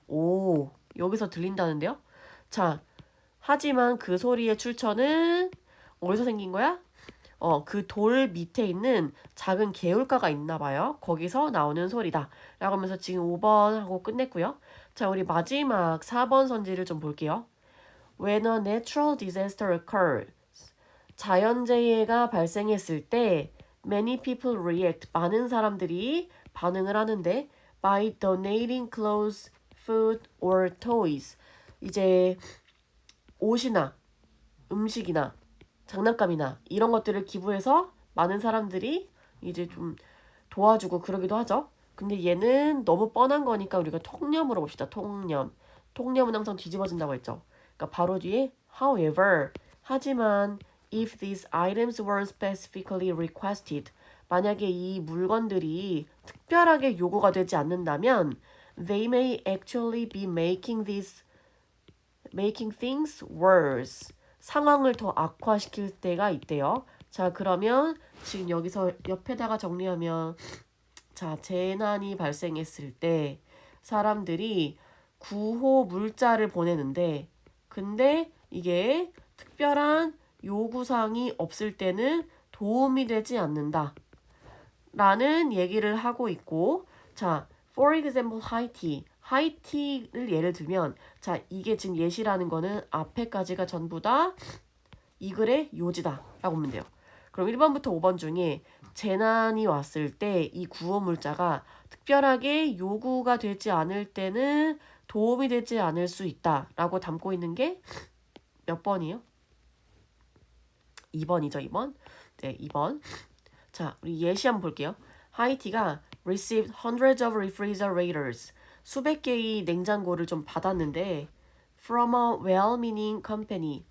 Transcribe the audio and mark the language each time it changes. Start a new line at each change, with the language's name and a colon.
Korean: 오, 여기서 들린다는데요? 자, 하지만 그 소리의 출처는 어디서 생긴 거야? 그 돌 밑에 있는 작은 개울가가 있나 봐요. 거기서 나오는 소리다. 라고 하면서 지금 5번 하고 끝냈고요. 자, 우리 마지막 4번 선지를 좀 볼게요.
English: When a natural disaster occurs,
Korean: 자연재해가 발생했을 때
English: many people react,
Korean: 많은 사람들이 반응을 하는데
English: by donating clothes, food or toys.
Korean: 이제 옷이나 음식이나 장난감이나 이런 것들을 기부해서 많은 사람들이 이제 좀 도와주고 그러기도 하죠. 근데 얘는 너무 뻔한 거니까 우리가 통념으로 봅시다. 통념. 통념은 항상 뒤집어진다고 했죠. 그러니까 바로 뒤에
English: however,
Korean: 하지만
English: if these items were specifically requested,
Korean: 만약에 이 물건들이 특별하게 요구가 되지 않는다면
English: they may actually be making things worse.
Korean: 상황을 더 악화시킬 때가 있대요. 자, 그러면 지금 여기서 옆에다가 정리하면 자, 재난이 발생했을 때 사람들이 구호 문자를 보내는데 근데 이게 특별한 요구사항이 없을 때는 도움이 되지 않는다. 라는 얘기를 하고 있고 자,
English: for example,
Korean: 하이티를 예를 들면 자, 이게 지금 예시라는 거는 앞에까지가 전부 다 이 글의 요지다 라고 보면 돼요. 그럼 1번부터 5번 중에 재난이 왔을 때 이 구호 물자가 특별하게 요구가 되지 않을 때는 도움이 되지 않을 수 있다 라고 담고 있는 게 몇 번이에요? 2번이죠, 2번. 네, 2번. 자, 우리 예시 한번 볼게요.
English: 하이티가 received hundreds of refrigerators.
Korean: 수백 개의 냉장고를 좀 받았는데
English: from a well-meaning company.